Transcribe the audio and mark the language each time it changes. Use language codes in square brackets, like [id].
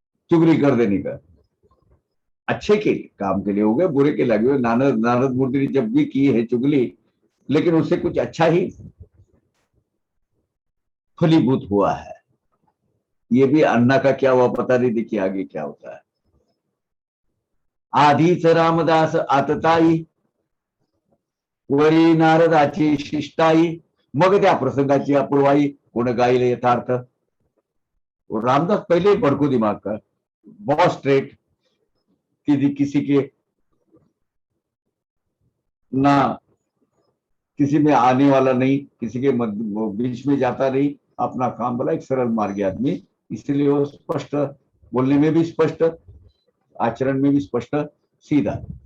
[hi] चुगली कर देने का, अच्छे के काम के लिए हो गए, बुरे के लगे हुए। नारद नारद मूर्ति ने जब भी की है चुगली, लेकिन उससे कुछ अच्छा ही फलीभूत हुआ है। ये भी अन्ना का क्या हुआ पता नहीं, देखिए आगे क्या होता है। [mr] आधीच रामदास आतताई, वरी नारदाची शिष्टाई, मग त्या प्रसंगाची अपूर्वाई कोण गाईल यथार्थ। [hi] और रामदास पहले ही भड़कू दिमाग का, बहुत स्ट्रेट, किसी के ना, किसी में आने वाला नहीं, किसी के बीच में जाता नहीं, अपना काम बोला, एक सरल मार्गी आदमी, इसलिए वो स्पष्ट, बोलने में भी स्पष्ट, आचरण में भी स्पष्ट, सीधा।